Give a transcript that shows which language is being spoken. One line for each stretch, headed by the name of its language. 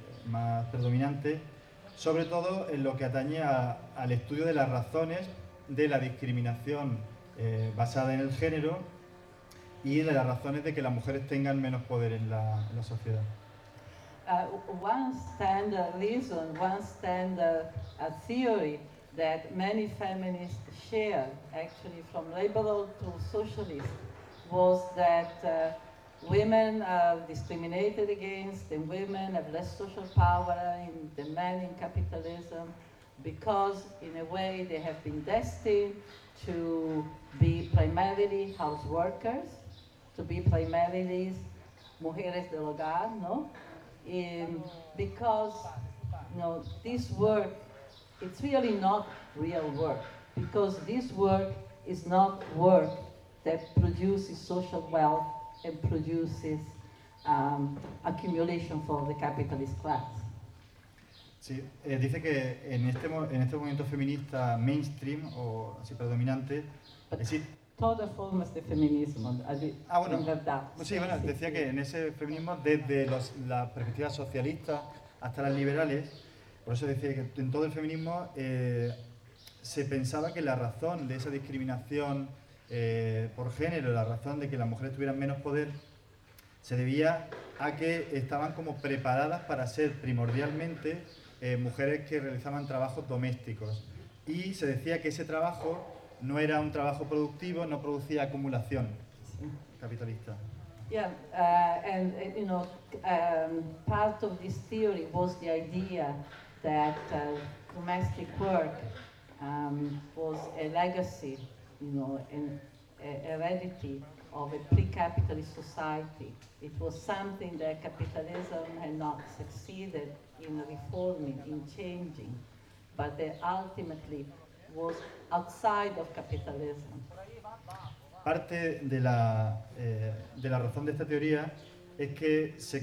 Spanish: más predominante, sobre todo en lo que atañe al estudio de las razones de la discriminación basada en el género y de las razones de que las mujeres tengan menos poder en la sociedad.
English: One standard reason, one standard theory that many feminists share, actually from liberal to socialist, was that women are discriminated against, and women have less social power than men in capitalism, because in a way they have been destined to be primarily house workers, to be primarily
Spanish: mujeres del hogar, no?
English: Because, you know, this work, it's really not real work, because this work is not work that produces social wealth and produces accumulation for the capitalist class.
Spanish: Sí, dice que en este movimiento feminista mainstream o así predominante, todas formas de feminismo, bueno, verdad. Sí, bueno, decía que en ese feminismo, desde las perspectivas socialistas hasta las liberales, por eso decía que en todo el feminismo se pensaba que la razón de esa discriminación por género, la razón de que las mujeres tuvieran menos poder, se debía a que estaban como preparadas para ser primordialmente mujeres que realizaban trabajos domésticos. Y se decía que ese trabajo no era un trabajo productivo, no producía acumulación capitalista.
English: Yeah, and you know, part of this theory was the idea that domestic work was a legacy, you know, an heredity of a pre-capitalist society. It was something that capitalism had not succeeded in reforming, in changing, but that ultimately was outside of capitalism.
Spanish: Parte de la razón de esta teoría es que se